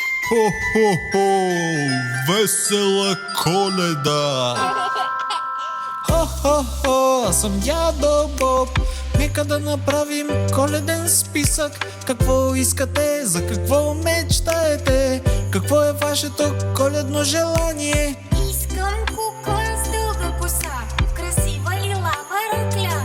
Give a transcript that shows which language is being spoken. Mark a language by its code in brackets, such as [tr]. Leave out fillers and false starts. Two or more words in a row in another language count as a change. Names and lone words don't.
[bg] Хо-хо-хо! Весела Коледа! Хо-хо-хо, аз съм Дядо Боб. Нека да направим коледен списък. Какво искате, за какво мечтаете? Какво е вашето коледно желание? Искам кукон с дълга коса, красива лилава рокля.